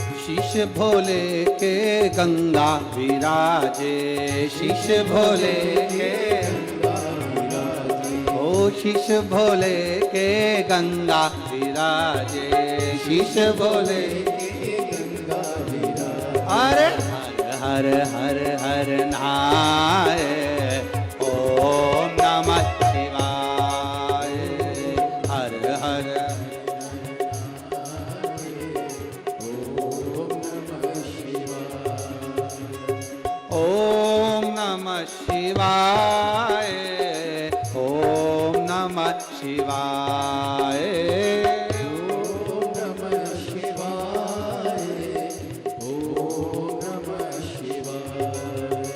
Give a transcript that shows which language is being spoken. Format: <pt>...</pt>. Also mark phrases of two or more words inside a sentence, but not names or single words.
<hi>शीश भोले के गंगा विराजे, शीश भोले के ओ शीश भोले के गंगा विराजे, शीश भोले के गंगा विराजे। अरे हर हर हर नाय,</hi> <sa>ओम नमः शिवाय, हर हर ओम नमः शिवाय, ओम नमः शिवाय, ओम नमः शिवाय, ओम नमः शिवाय,</sa>